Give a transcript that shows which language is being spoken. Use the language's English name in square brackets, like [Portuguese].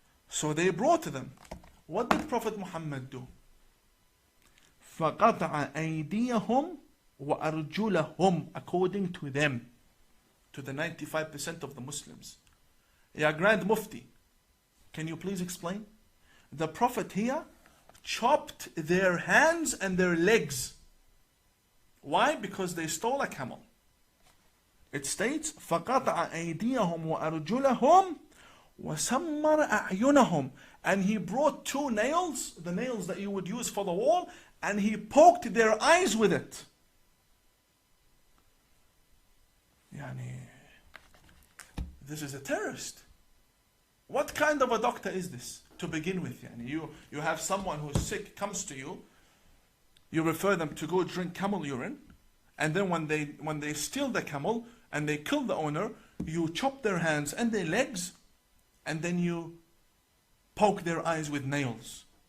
[English] So they brought them. What did Prophet Muhammad do? [Arabic] فقطع أيديهم وأرجلهم, [English] according to them, to the 95% of the Muslims. Ya Grand Mufti, can you please explain? The Prophet here chopped their hands and their legs. Why? Because they stole a camel. It states, [Arabic] فَقَطَعَ أَيْدِيَهُمْ وَأَرْجُلَهُمْ وَسَمَّرَ أَعْيُنَهُم. [English] And he brought two nails, the nails that you would use for the wall, and he poked their eyes with it. Yani, this is a terrorist. What kind of a doctor is this to begin with? Yani you have someone who's sick, comes to you, you refer them to go drink camel urine, and then when they steal the camel and they kill the owner, you chop their hands and their legs, and then you poke their eyes with nails.